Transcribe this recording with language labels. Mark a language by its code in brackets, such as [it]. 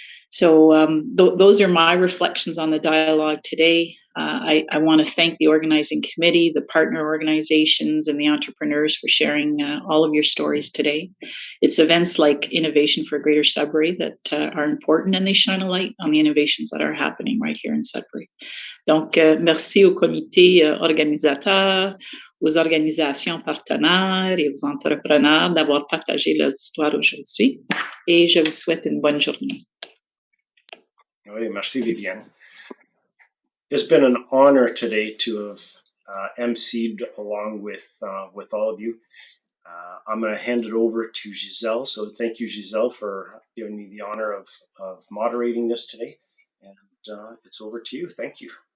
[en] So those are my reflections on the dialogue today. I want to thank the organizing committee, the partner organizations, and the entrepreneurs for sharing all of your stories today. It's events like Innovation for Greater Sudbury that are important, and they shine a light on the innovations that are happening right here in Sudbury. [fr] Donc, merci au comité organisateur, aux organisations partenaires et aux entrepreneurs d'avoir partagé leurs histoires aujourd'hui. Et je vous souhaite une bonne journée. Oui, merci, Viviane. [en] It's been an honor today to have emceed along with all of you. I'm going to hand it over to Giselle. So thank you, Giselle, for giving me the honor of moderating this today. And it's over to you. Thank you.